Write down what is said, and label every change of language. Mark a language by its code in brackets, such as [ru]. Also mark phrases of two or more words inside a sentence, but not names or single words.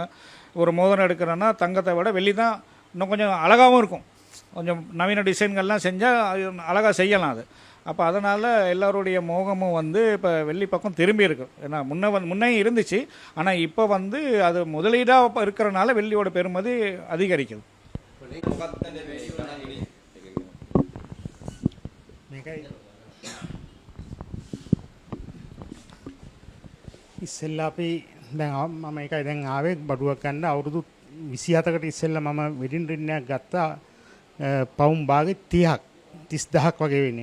[ta] ஒரு மோதிரம் எடுக்கிறோன்னா தங்கத்தை விட வெள்ளி தான் இன்னும் கொஞ்சம் அழகாகவும் இருக்கும். கொஞ்சம் நவீன டிசைன்கள்லாம் செஞ்சால் அழகாக செய்யலாம் அது. அப்போ அதனால் எல்லாருடைய மோகமும் வந்து இப்போ வெள்ளி பக்கம் திரும்பி இருக்கு. ஏன்னா முன்னே இருந்துச்சு, ஆனால் இப்போ வந்து அது முதலீடாக இருக்கிறனால வெள்ளியோட பெறுமதி அதிகரிக்குது. [si] ඉස්සෙල්ලා අපි දැන් මම ඒකයි දැන් ආවේ බඩුවක් ගන්න අවුරුදු 27කට ඉස්සෙල්ලා මම [en] wedding ring [si] ගත්තා පවුම් භාගෙ 30,000ක් වගේ වෙන්නේ.